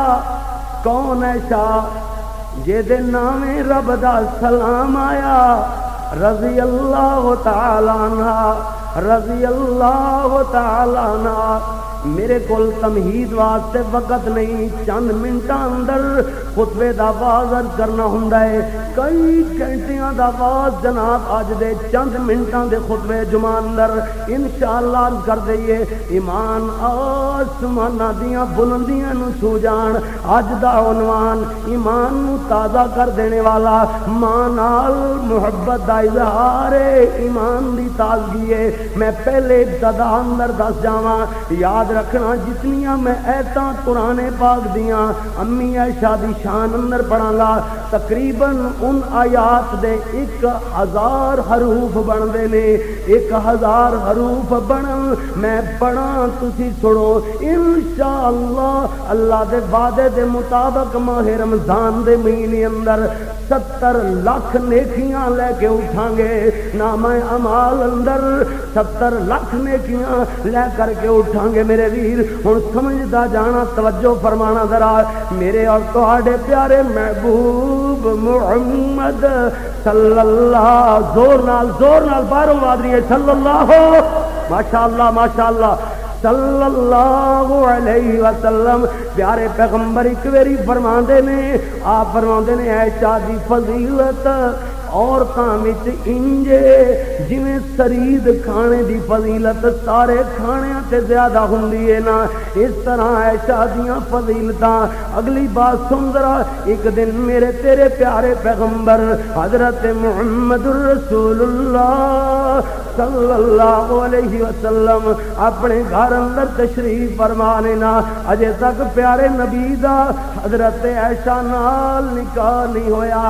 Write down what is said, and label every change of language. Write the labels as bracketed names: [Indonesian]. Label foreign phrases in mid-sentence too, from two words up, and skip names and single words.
[Punjabi] کون عائشہ؟ جدے نامے رب دا سلام آیا۔ [Arabic] رضی اللہ تعالی عنہا، رضی اللہ تعالی عنہا۔ [Punjabi] میرے کول تمہید واسطے وقت نہیں، چند منٹاں اندر خطبے دا آغاز کرنا ہوندا ہے۔ کئی گھنٹیاں دا آغاز جناب اج دے چند منٹاں دے خطبے جمعہ اندر انشاءاللہ کر دئیے۔ ایمان آسماناں دیاں بلندیاں نو چھو جان، اج دا عنوان ایمان نو تازہ کر دینے والا، ماں نال محبت دا اظہار ہے، ایمان دی تازگی ہے۔ میں پہلے ابتدا اندر دس جاواں، یاد رکھنا جتنیاں میں ایتاں قرآن پاک دیاں امی عائشہ دی شان اندر پڑھاں گا، تقریباً ان آیات دے 1000 حروف بن دے نے، 1000 حروف بنن، میں پڑھاں تسی سنو انشاءاللہ۔ اللہ دے وعدے دے مطابق ماہ رمضان دے مہینے اندر 70 لاکھ نیکیاں لے کے اٹھاں گے، نامہ اعمال اندر 70 لاکھ نیکیاں لے کر کے اٹھاں گے۔ میرے ویر ہن سمجھدا جانا، توجہ فرمانا ذرا، میرے اور تہاڈے پیارے محبوب محمد صلی اللہ، زور نال باہروں آواز رہی ہے، صلی اللہ، [Arabic] ماشاءاللہ ماشاءاللہ، صلی اللہ علیہ وسلم، [Punjabi] پیارے پیغمبر ایک ویری فرماندے نے، آپ فرماندے نے عائشہ دی فضیلت عورتاں وچ انجے جویں سرید کھانے دی فضیلت سارے کھانیاں تے زیادہ ہوندی ہے نا، اس طرح عائشہ دیاں فضیلتاں۔ اگلی بات سن ذرا، ایک دن میرے تیرے پیارے پیغمبر حضرت محمد الرسول اللہ [Arabic] صلی اللہ علیہ وسلم [Punjabi] اپنے گھر اندر تشریف فرمانے نا، اجے تک پیارے نبی دا حضرت عائشہ نال نکاح نہیں ہویا۔